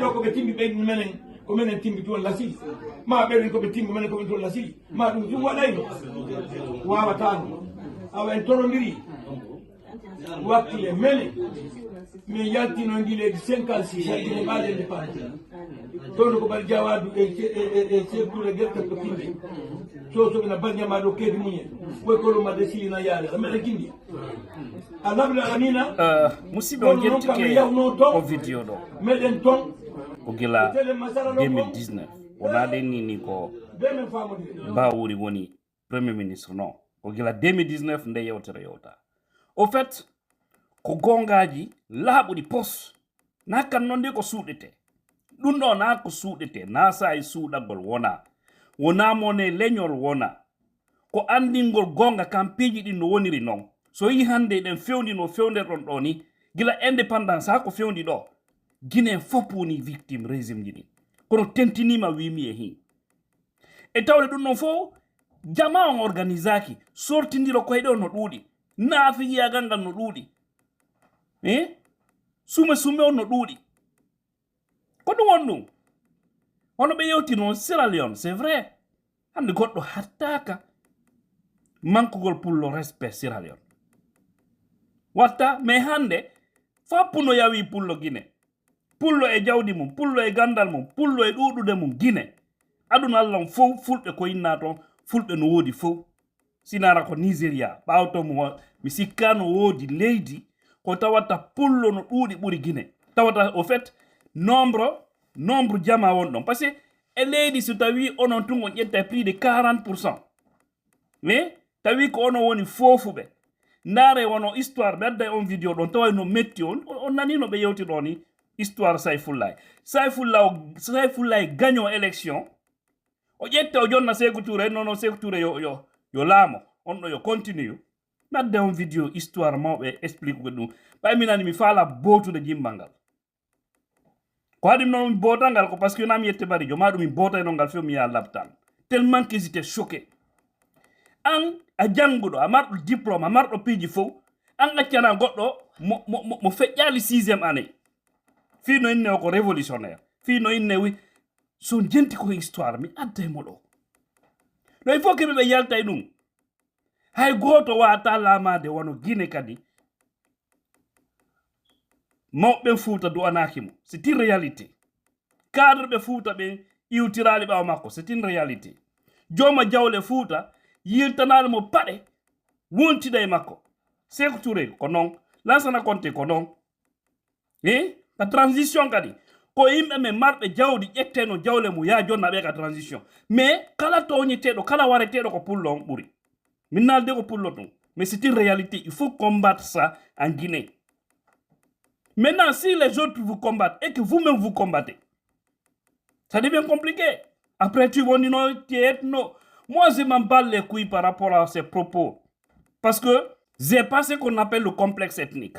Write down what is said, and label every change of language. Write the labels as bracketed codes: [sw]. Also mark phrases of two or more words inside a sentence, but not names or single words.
[ff] ɗo koɓe timbi ɓeydi menen ko menen timbi toon lasili ma ɓeɗen koɓe timbi menen koɓe toon lasili ma ɗum waɗayno wawatano awa en torodiri wakkile menen min yaltino guileji 56 yaltino ɓaade indépendance toon ko mbaɗi jawadu e sectoure guertan ko timbi sosoɓena bañama ɗo keedi muñen ɓoy kolomadde silina yaade a meɗa kindi [ar] الحمد لله العالمين [ff] musidɓe o jettike o vidéo ɗo meɗen toon ko gila 2019 wonaɗen ni ko Bawuri woni [fr] premier ministre [ff] non ko gila 2019 nde yewtere yewta [fr] au fait [ff] ko gongaji laaɓuɗi pos na kan noon de ko suuɗete ɗum ɗo na ko suuɗete na sayi suuɗagol wona mone leñol wona ko andingol gonga kampeji ɗin no woniri noon so yi hande ɗen fewndi no fewnderɗon ɗo ni gila indépendance ha ko fewndi ɗo Guinée fof woni victime régime ji ɗin kono tentinima wimi e hin e tawde ɗum ɗon fof jama on organisaki sortidiro koye ɗo no ɗuuɗi naafiyagal ngal no ɗuuɗi sume on no ɗuuɗi ko ɗum won ɗum hono ɓe yewti noon Sierra Leone [fr] c'est vrai [ff] hande goɗɗo hattaka mankugol pullo respect Sierra Leone watta mais hande fappuno yawi pullo Guinée pullo e jawdi mum pullo e gandal mum pullo e ɗuɗude mum Guinée aduna Allah fof fulɓe ko yinna toon fulɓe no woodi fof sinara ko Nigeria ɓawtomo mi sikka no woodi leydi ko tawata pullo no ɗuuɗi ɓuri Guinée tawata [fr] au fait nombre [ff] jama won ɗon [fr] par ce que [ff] e leydi so tawi onon tun on ƴetta [fr] plus de 40% mais [ff] tawi ko onon woni fofuɓe ndaare wono histoire ɓe adda on vidéo ɗon tawa no metti on nani no ɓe yewti ɗo ni histoire Sayfullahi [fr] gagnant élection [ff] o ƴetta o jonna Sékou Touré non Sékou Touré yo laamo on ɗo yo continue nadde on vidéo histoire mawɓe explique ko ɗum ɓay minani mi faala bootude jimmal ngal ko haɗi noon bootal ngal ko [fr] par ce que [ff] nami yette barijo ma ɗum mi bootayno ngal few mi yaha labtal [fr] tellement que j'étais choqué [ff] an a jannguɗo a marɗo diplôme a marɗo piiji fof an accana goɗɗo mo feƴƴali [fr] 6e année [ff] fii no inne o ko révolutionnaire fii no inne wi son jenti ko histoire mi adde modo no [fr] il faut que [ff] be yalta dum hay goto wata lamade wono Guinée kadi mawɓe Fouta do anakimo [fr] c'est une réalité [ff] cadre ɓe Fouta ɓe iwtirali ɓawa makko [fr] c'est une réalité [ff] joma jawle Fouta yiltanali mo paɗe wontida e makko Sékou Touré ko non Lansana Conté ko non [fr] la transition [ff] kadi ko yimɓe men marɓe jawdi ƴetteno jawle mum ya jonna ɓe ka transition mais kala toñeteɗo kala wareteɗo ko pullo on ɓuuri min nalde ko pullo ton [fr] mais c'est une réalité il faut combattre ça en Guinée. Maintenant, si les autres vous combattent et que vous-même vous combattez, ça devient compliqué. Après, tu vas dire non, non. Moi, je m'en bats les couilles par rapport à ces propos. Parce que j'ai pas ce qu'on appelle le complexe ethnique.